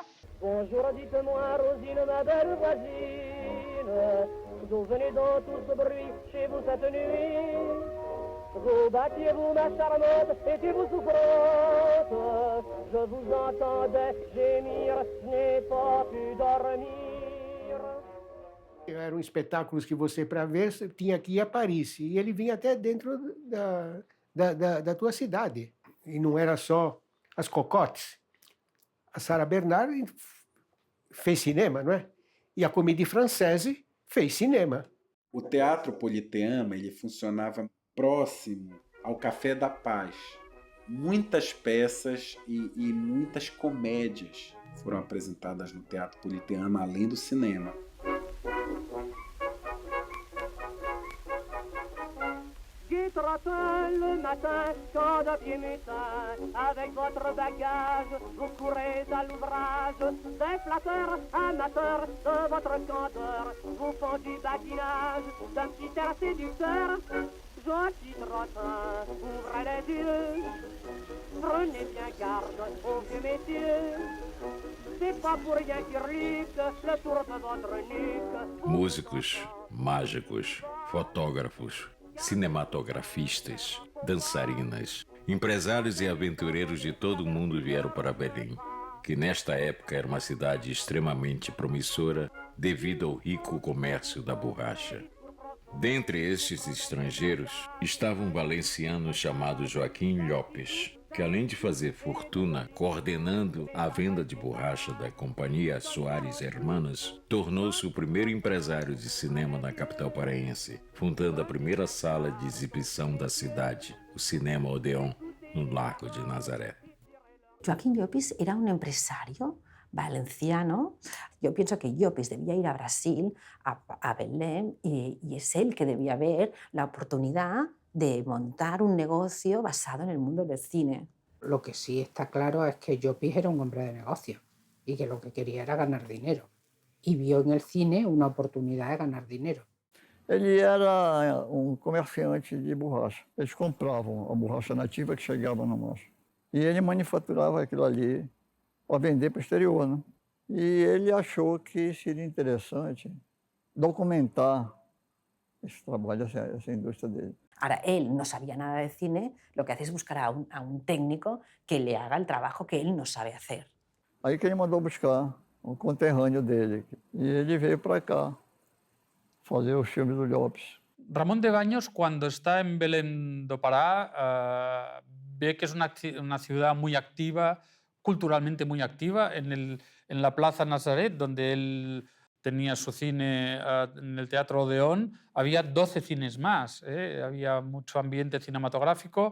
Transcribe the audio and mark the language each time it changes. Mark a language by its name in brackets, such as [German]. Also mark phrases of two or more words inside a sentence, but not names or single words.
[French] Bonjour, dites-moi, Rosine, ma belle voisine, d'où venez donc tout ce bruit chez vous cette nuit? Vous battiez-vous, ma charmante, étiez-vous souffrante? Je vous entendais gémir, je n'ai pas pu dormir. [Portuguese] Eram espetáculos que você, para ver, tinha que ir a Paris. E ele vinha até dentro da tua cidade. E não era só as cocotes. A Sarah Bernard fez cinema, não é? E a Comédie Française fez cinema. O Teatro Politeama ele funcionava próximo ao Café da Paz. Muitas peças e muitas comédias foram apresentadas no Teatro Politeama, além do cinema. [French] Le matin, quand de pied mutin, avec votre bagage, vous courez à l'ouvrage des flatteurs amateurs de votre candeur, vous font du badinage d'un petit air séducteur. Gentil trottin, ouvrez les yeux, prenez bien garde aux vieux messieurs. C'est pas pour rien qu'Urlique le tour de votre nuque. [Portuguese] Músicos, mágicos, fotógrafos, cinematografistas, dançarinas, empresários e aventureiros de todo o mundo vieram para Belém, que nesta época era uma cidade extremamente promissora devido ao rico comércio da borracha. Dentre estes estrangeiros estava um valenciano chamado Joaquim Llopis, que além de fazer fortuna coordenando a venda de borracha da companhia Soares Hermanas, tornou-se o primeiro empresário de cinema na capital paraense, fundando a primeira sala de exibição da cidade, o Cinema Odeon, no Largo de Nazaré. [Spanish] Joaquín Llopis era un empresario valenciano. Yo pienso que Llopis debía ir a Brasil, a Belém, y es él que debía ver la oportunidad de montar un negocio basado en el mundo del cine. Lo que sí está claro es que Llopis era un hombre de negocio y que lo que quería era ganar dinero. Y vio en el cine una oportunidad de ganar dinero. [Portuguese] Ele era comerciante de borracha. Eles compravam a borracha nativa que chegava na nossa. E ele manufaturava aquilo ali para vender para o exterior, né? E ele achou que seria interessante documentar esse trabalho, essa indústria dele. [Spanish] Ahora, él no sabía nada de cine, lo que hace es buscar a un técnico que le haga el trabajo que él no sabe hacer. [Portuguese] Aí que ele mandou buscar um conterrâneo dele. E ele veio para cá fazer os filmes do Llopis. [Spanish] Ramón de Baños, cuando está en Belém do Pará, ve que es una ciudad muy activa, culturalmente muy activa, en la Plaza Nazaret, donde él tenía su cine en el Teatro Odeón, había 12 cines más, había mucho ambiente cinematográfico.